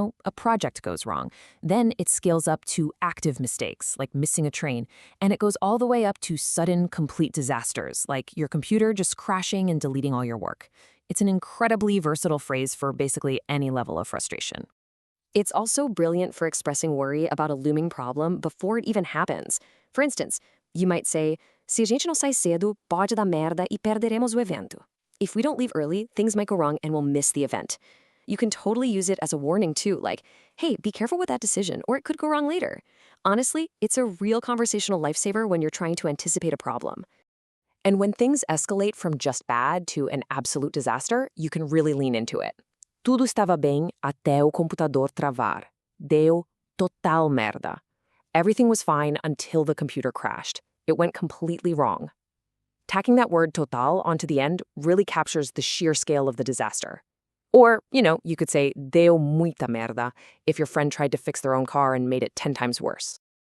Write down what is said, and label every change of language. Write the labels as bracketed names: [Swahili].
[English] A project goes wrong. Then it scales up to active mistakes, like missing a train. And it goes all the way up to sudden, complete disasters, like your computer just crashing and deleting all your work. It's an incredibly versatile phrase for basically any level of frustration. It's also brilliant for expressing worry about a looming problem before it even happens. For instance, you might say, [Portuguese] se a gente não sai cedo, pode dar merda e perderemos o evento. [English] If we don't leave early, things might go wrong and we'll miss the event. You can totally use it as a warning too, like, hey, be careful with that decision, or it could go wrong later. Honestly, it's a real conversational lifesaver when you're trying to anticipate a problem. And when things escalate from just bad to an absolute disaster, you can really lean into it. [Portuguese] Tudo estava bem até o computador travar. Deu total merda. [English] Everything was fine until the computer crashed. It went completely wrong. Tacking that word total onto the end really captures the sheer scale of the disaster. Or, you could say [Portuguese] deu muita merda [English] if your friend tried to fix their own car and made it 10 times worse.